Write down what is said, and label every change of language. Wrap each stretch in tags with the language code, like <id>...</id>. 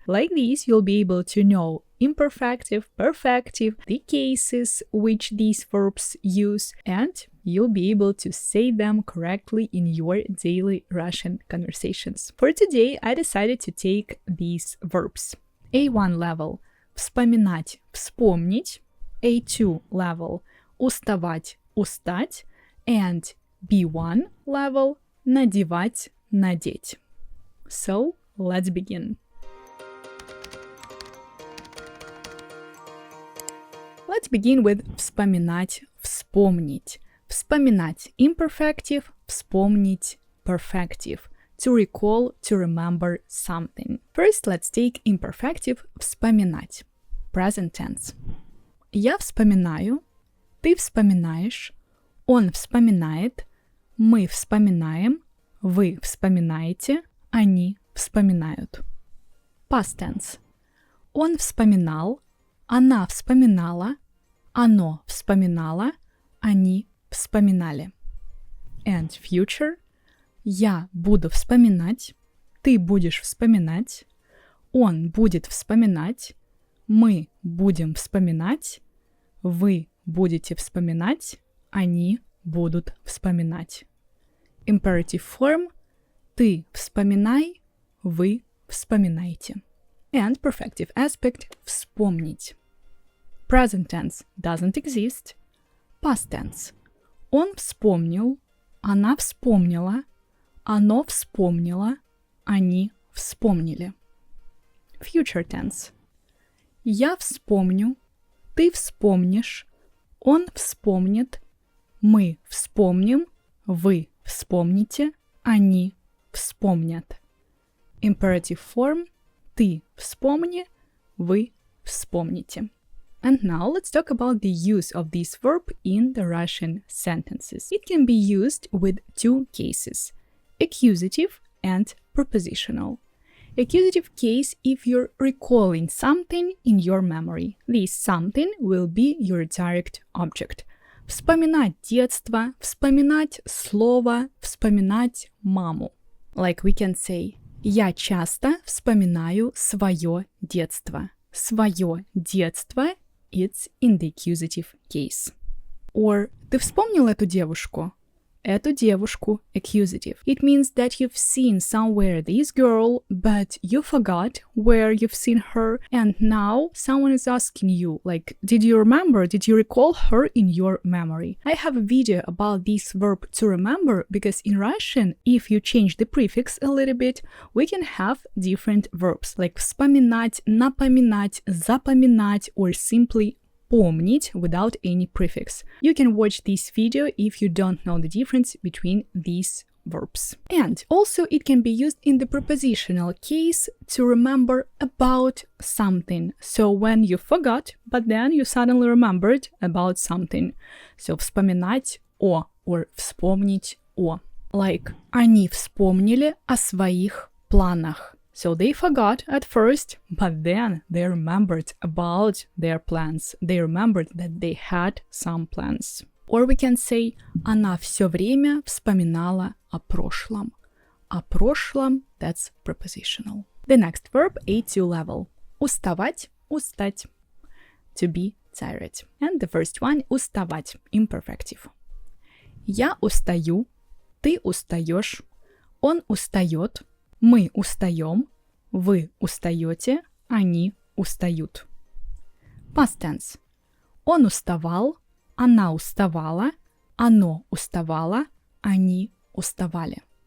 <en>Like this, you'll be able to know imperfective, perfective, the cases which these verbs use, and you'll be able to say them correctly in your daily Russian conversations. For today, I decided to take these verbs. A1 level – вспоминать, вспомнить. A2 level – уставать, устать. And B1 level – надевать, надеть. So, let's begin. Let's begin with вспоминать, вспомнить. Вспоминать – imperfective, вспомнить – perfective. To recall, to remember something. First, let's take imperfective вспоминать. Present tense.</en> <ru>Я вспоминаю, ты вспоминаешь, он вспоминает, мы вспоминаем, вы вспоминаете, они вспоминают.</ru> <en>Past tense.</en> <ru>Он вспоминал, она вспоминала, оно вспоминало, они вспоминали.</ru> <en>And future.</en> <ru>Я буду вспоминать, ты будешь вспоминать, он будет вспоминать, мы будем вспоминать, вы будете вспоминать, они будут вспоминать.</ru> <en>Imperative form.</en> <ru>Ты вспоминай, вы вспоминайте.</ru> <en>And perfective aspect – вспомнить. Present tense doesn't exist. Past tense.</en> <ru>Он вспомнил, она вспомнила, оно вспомнило, они вспомнили.</ru> <en>Future tense.</en> <ru>Я вспомню, ты вспомнишь, он вспомнит, мы вспомним, вы вспомните, они вспомнят.</ru> <en>Imperative form.</en> <ru>Ты вспомни, вы вспомните.</ru> <en>And now let's talk about the use of this verb in the Russian sentences. It can be used with 2 cases, accusative and prepositional. Accusative case if you're recalling something in your memory. This something will be your direct object.</en> <ru>Вспоминать детство, вспоминать слово, вспоминать маму.</ru> <en>Like we can say,</en> <ru>я часто вспоминаю свое детство. Свое детство</ru> <en>– it's in the accusative case.</en> <ru>Or ты вспомнил эту девушку? Эту девушку – accusative.</ru> <en>It means that you've seen somewhere this girl, but you forgot where you've seen her, and now someone is asking you, like, did you remember, did you recall her in your memory? I have a video about this verb to remember, because in Russian, if you change the prefix a little bit, we can have different verbs, like вспоминать, напоминать, запоминать, or simply помнить without any prefix. You can watch this video if you don't know the difference between these verbs. And also it can be used in the prepositional case to remember about something. So when you forgot, but then you suddenly remembered about something. So</en> <ru>вспоминать о</ru> <en>or</en> <ru>вспомнить о. Like они вспомнили о своих планах.</ru> <en>So they forgot at first, but then they remembered about their plans. They remembered that they had some plans. Or we can say,</en> <ru>она все время вспоминала о прошлом. О прошлом,</ru> <en>that's prepositional. The next verb, A2 level. Уставать, устать. To be tired. And the first one, уставать, imperfective.</en> <ru>Я устаю, ты устаешь, он устает, мы устаем, вы устаете, они устают.</ru> <en>Past tense.</en> <ru>Он уставал, она уставала, оно уставало, они уставали.</ru>